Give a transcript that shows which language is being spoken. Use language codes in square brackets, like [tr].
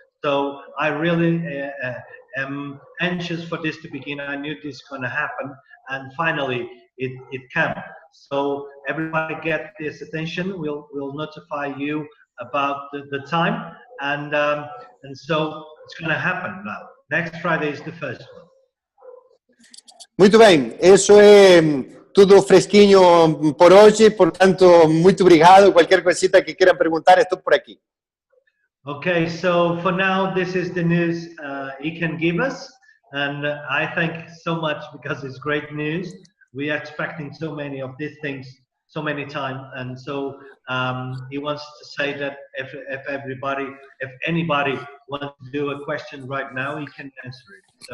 [en] So I really am anxious for this to begin. I knew this is going to happen, and finally it came. So everybody get this attention. We'll notify you about the time, and so it's going to happen now. Next Friday is the first one. [pt] Muito bem, isso é tudo fresquinho por hoje, portanto, muito obrigado. Qualquer coisita que queiram perguntar, estou por aqui. [en] Okay, so for now, this is the news he can give us, and I thank so much because it's great news. We are expecting so many of these things so many times, and so he wants to say that if anybody wants to do a question right now, he can answer it.